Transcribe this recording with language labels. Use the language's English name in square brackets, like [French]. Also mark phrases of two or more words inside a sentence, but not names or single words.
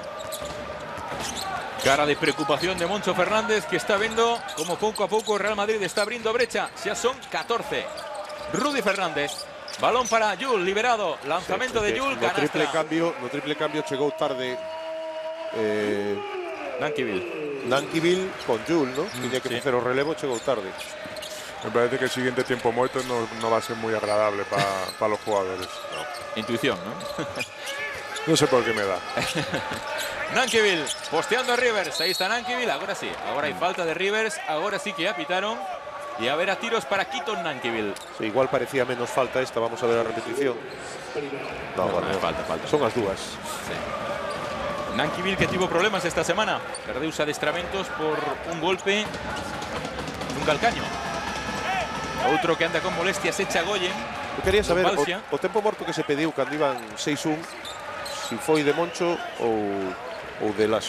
[Galician] Cara de preocupación de Moncho Fernández, que está vendo como pouco a pouco o Real Madrid está abrindo a brecha. Xa son 14. Rudy Fernández, balón para Llull, liberado, lanzamento de Llull, canastra. No triple cambio chegou tarde Nankivil con Llull, ¿no? Tiña que facer o relevo, chegou tarde. [Spanish] Me parece que el siguiente tiempo muerto no va a ser muy agradable para los jugadores. Intuición, ¿no? No sé por qué me da. Nankivil, posteando a Rivers. Ahí está Nankivil, ahora sí. Ahora hay falta de Rivers, ahora sí que ya pitaron. Y a ver a tiros para Keaton Nankivil. Sí, igual parecía menos falta esta, vamos a ver la repetición. No, falta. [Galician] Son as dúas. Sí. Nankivil que tivo problemas esta semana. Perdeus adestramentos por un golpe nun calcaño. Outro que anda con molestias é Chagoyen. Eu quería saber o tempo morto que se pediu cando iban 6-1, si foi de Moncho ou de Laso.